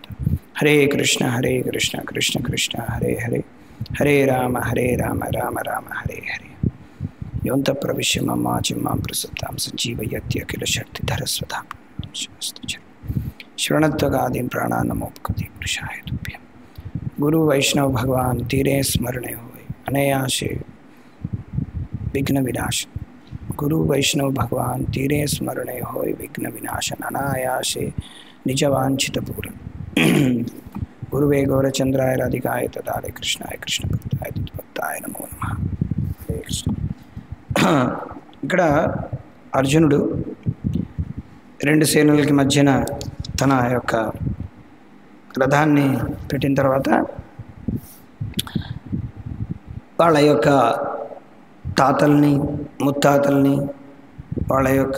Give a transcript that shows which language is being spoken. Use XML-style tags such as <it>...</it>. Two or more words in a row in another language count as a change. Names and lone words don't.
<sa>హరే కృష్ణ కృష్ణ కృష్ణ హరే హరే, హరే రామ రామ రామ హరే హరే. యోంత ప్రవిశ్య మమాచిం మాం ప్రసప్తాం సంజీవయత్యఖిల శక్తిధరస్వతాం శరణత్వగాదీం ప్రాణాన్నమోపకృతి పురుషాయ తుభ్యం.</sa> <bn>গুরু বৈষ্ণব ভগবান তিনের স্মরণে হয় অনায়াসে বিঘ্ন বিনাশন. গুরু বৈষ্ণব ভগবান তিনের স্মরণে হয় বিঘ্ন বিনাশন অনায়াসে নিজবাঞ্ছিত পূর্ণ.</bn> <sa>गुरुवे गौरचंद्राय राधिकाय तदारे कृष्णाय कृष्ण भक्ताय तद्भक्ताय नमो नमः. हरे कृष्ण.</sa> <te>ఇక్కడ అర్జునుడు రెండు సేనలకి మధ్యన తన యొక్క రథాన్ని పెట్టిన తర్వాత వాళ్ళ యొక్క తాతల్ని, ముత్తాతల్ని, వాళ్ళ యొక్క</te>